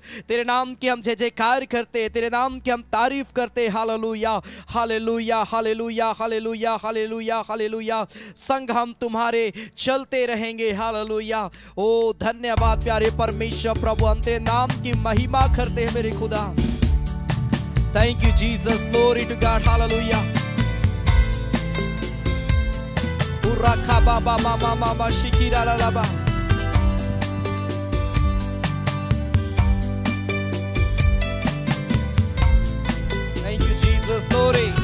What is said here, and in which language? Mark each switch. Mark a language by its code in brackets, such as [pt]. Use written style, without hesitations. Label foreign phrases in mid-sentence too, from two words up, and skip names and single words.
[hi] तेरे नाम की हम जय जयकार करते हैं, तेरे नाम की हम तारीफ करते हैं। हालेलुया हालेलुया हालेलुया हालेलुया हालेलुया हालेलुया। संग हम तुम्हारे चलते रहेंगे। हालेलुया। ओ धन्यवाद प्यारे परमेश्वर प्रभु, हम तेरे नाम की महिमा करते हैं मेरे खुदा। [en] Thank you Jesus. Glory to God. Hallelujah. उराखा बाबा मामा मामा शिकिरा लाबा। Glory.